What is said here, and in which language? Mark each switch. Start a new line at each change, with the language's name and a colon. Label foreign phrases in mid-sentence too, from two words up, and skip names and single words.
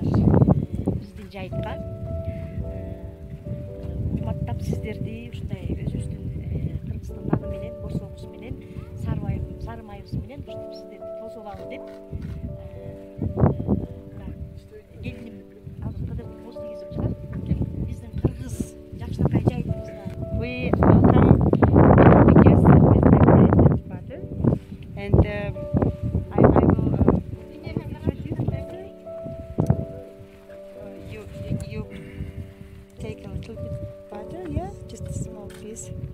Kyrgyz: Биздин жайытка урматтап сиздерди ушундай өзүбүздүн Кыргызстан наны менен, борсогубуз менен, сары майыбыз менен ушинтип сиздерди тосулалы деп келиним азыр кыдырып боз тийгизип жатат. Биздин кыргыз жакшынакай жайытыбызда
English: We welcome the guests with the great butter, and I will you take a little bit butter, yeah, just a small piece.